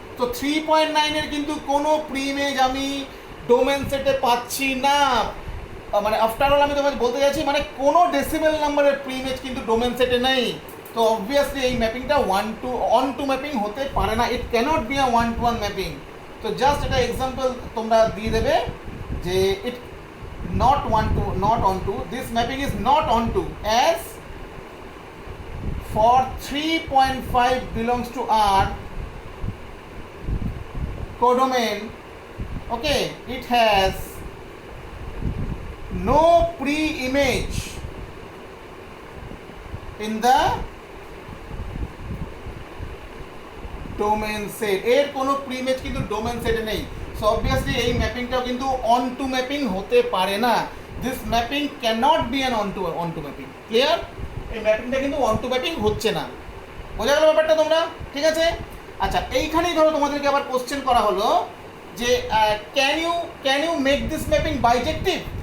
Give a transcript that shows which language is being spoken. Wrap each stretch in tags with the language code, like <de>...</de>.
<bn>তো 3.9 এর কিন্তু কোনো প্রিইমেজ আমি ডোমেন সেটে পাচ্ছি না। মানে আফটার অল আমি তোমাকে বলতে চাইছি মানে কোনো ডেসিমেল নাম্বারের প্রিইমেজ কিন্তু ডোমেন সেটে নেই। তো অবভিয়াসলি এই ম্যাপিংটা 1 to 1 ম্যাপিং হতে পারে না,</bn> <en>It cannot be a 1 to 1 mapping.</en> <bn>তো জাস্ট এটা এক্সাম্পল তোমরা দিয়ে দেবে যে</bn> <en>it not on to, this mapping is not on to, as for 3.5 belongs to R codomain, okay, it has no pre-image in the domain set,</en> <bn>এর কোনো প্রিইমেজ কিন্তু domain সেটে নেই। সো অবভিয়াসলি এই ম্যাপিংটাও কিন্তু অন টু ম্যাপিং হতে পারে না।</bn> <en>This mapping cannot be an onto mapping.</en> <bn>Clear? এই ম্যাপিংটা কিন্তু অন টু ম্যাপিং হচ্ছে না। বোঝা গেল ব্যাপারটা তোমরা? ঠিক আছে, আচ্ছা এইখানেই ধরো তোমাদেরকে আবার কোশ্চেন করা হলো যে</bn> <en>Can you make this mapping bijective?</en>